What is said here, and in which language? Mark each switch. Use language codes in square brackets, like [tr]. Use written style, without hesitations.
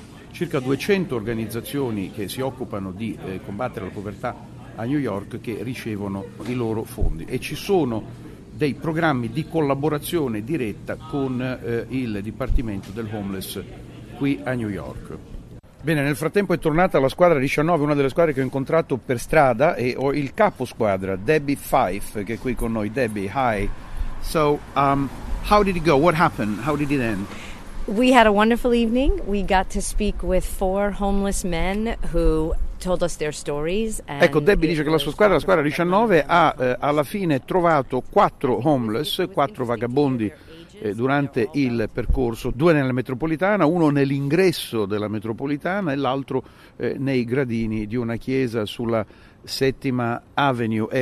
[it] circa 200 organizzazioni che si occupano di combattere la povertà a New York che ricevono i loro fondi, e ci sono dei programmi di collaborazione diretta con il Dipartimento del Homeless qui a New York. Bene, nel frattempo è tornata la squadra 19, una delle squadre che ho incontrato per strada, e ho il capo squadra, Debbie Fife, che è qui con noi. [en] Debbie, hi. So, how did it go? What happened? How did it end? We had a wonderful evening. We got to speak with four homeless men who told us their stories. [it] Ecco, Debbie dice che la squadra 19 ha alla fine trovato quattro homeless, quattro vagabondi durante il percorso, due nella metropolitana, uno nell'ingresso della metropolitana e l'altro nei gradini di una chiesa sulla Settima Avenue.